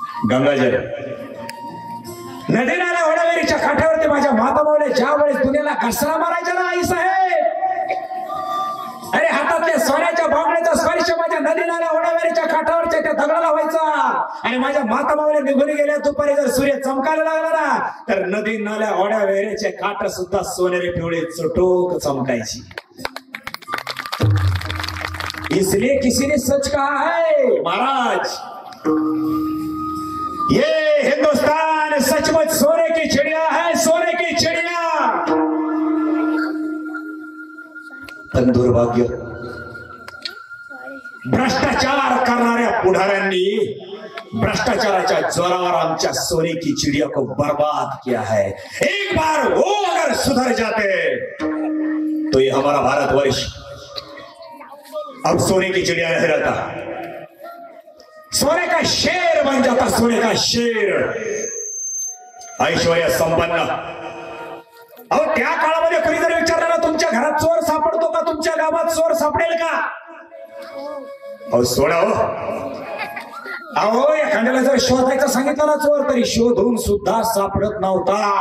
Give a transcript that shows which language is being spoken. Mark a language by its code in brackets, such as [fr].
[mr] गंगाजल नदी नाल्या ओढ्याविहिरीच्या काठावरती माझ्या माता माऊल्या ज्या वेळेस दुनियाला घसरा मारायच्या ना आई साहेब, अरे हातातल्या सोन्याच्या बांगड्याचा स्पर्श माझ्या नदी नाल्या ओढ्याविहिरीच्या काठावरच्या त्या दगडाला व्हायचा. आणि माझ्या माता माऊल्या निघून गेल्या. दुपारी जर सूर्य चमकायला लागला ना तर नदी नाल्या ओढ्याविहिरीचे काठ सुद्धा सोनेरी पिवळे चटोक चमकायची. [hi] इसलिए किसी ने सच कहा है महाराज, ये हिंदुस्तान सचमुच सोने की चिड़िया है, सोने की चिड़िया. [mr] पण दुर्भाग्य, भ्रष्टाचार करणाऱ्या पुढाऱ्यांनी भ्रष्टाचाराच्या जोरावर आमच्या [hi] सोने की चिड़िया को बर्बाद किया है. एक बार वो अगर सुधर जाते तो ये हमारा भारतवर्ष अब सोने की चिड़िया नहीं रहता, सोने का शेर बन जाता. सोने का शेर. ऐश्वर्य संपन्न. [mr] अहो त्या काळामध्ये कोणी जर विचारलं ना तुमच्या घरात चोर सापडतो का, तुमच्या गावात चोर सापडेल का, अहो सोडा हो. अहो एखाद्याला जर शोधायचं सांगितलं ना चोर तरी शोधून सुद्धा सापडत नव्हता.